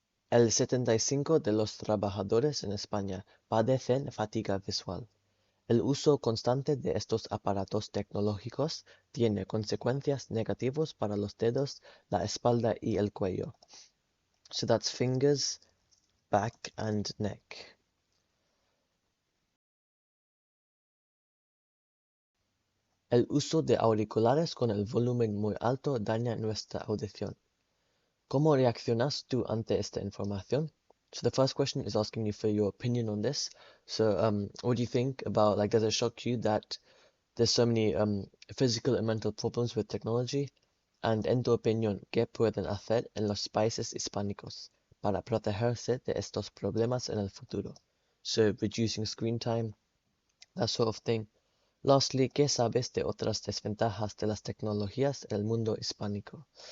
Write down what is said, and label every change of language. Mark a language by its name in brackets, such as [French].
[Spanish] El 75% de los trabajadores en España padecen fatiga visual. El uso constante de estos aparatos tecnológicos tiene consecuencias negativas para los dedos, la espalda y el cuello. [English] So that's fingers, back and neck. [Spanish] El uso de auriculares con el volumen muy alto daña nuestra audición. ¿Cómo reaccionas tú ante esta información? [English] So the first question is asking you for your opinion on this. So what do you think about, like, does it shock you that there's so many physical and mental problems with technology? [Spanish] And en tu opinión, ¿qué pueden hacer en los países hispánicos para protegerse de estos problemas en el futuro? [English] So reducing screen time, that sort of thing. [Spanish] Lastly, ¿qué sabes de otras desventajas de las tecnologías en el mundo hispánico?